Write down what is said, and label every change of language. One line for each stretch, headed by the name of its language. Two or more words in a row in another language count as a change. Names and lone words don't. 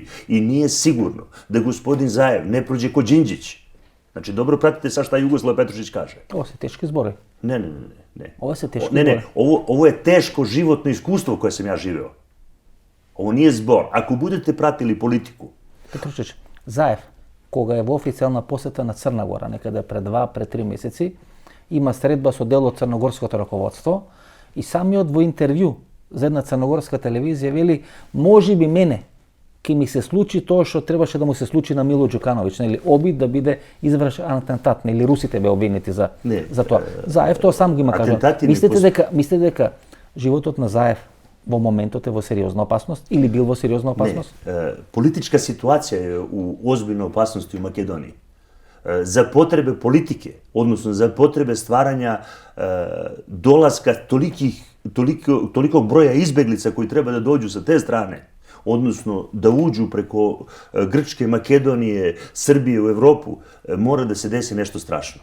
Serbian: I nije sigurno da gospodin Zajev ne prođe kod Đinđić. Znači, dobro pratite sad šta Jugoslav Petrušić kaže. Ovo se teški zbori. Ne. Ovo se teški zbori. Ne, ovo je teško životno iskustvo koje sam ja živeo. Ovo nije zbor. Ako budete pratili politiku...
Macedonian: Петрушич, Заев, кога е во официјална посета на Црна Гора, некаде пред 2-3 месеци, има средба со дел од црногорското раководство и самиот во интервју за една црногорска телевизија вели, може би мене ќе ми се случи тоа што требаше да му се случи на Мило Џукановиќ, нели, обид да биде извршен атентат, нели русите бе обвинети за тоа. Заев тоа сам ги има кажа. Мислите дека животот на Заев во моментот е во сериозна опасност или бил во сериозна опасност? Не, политичка ситуација е у озбилна опасност у Македонија.
Serbian: За потребе политike, odnosno za potrebe stvaranja dolaska tolikog broja izbeglica koji treba da dođu sa te strane, odnosno da uđu preko Grčke, Makedonije, Srbije u Evropu, mora da se desi nešto strašno.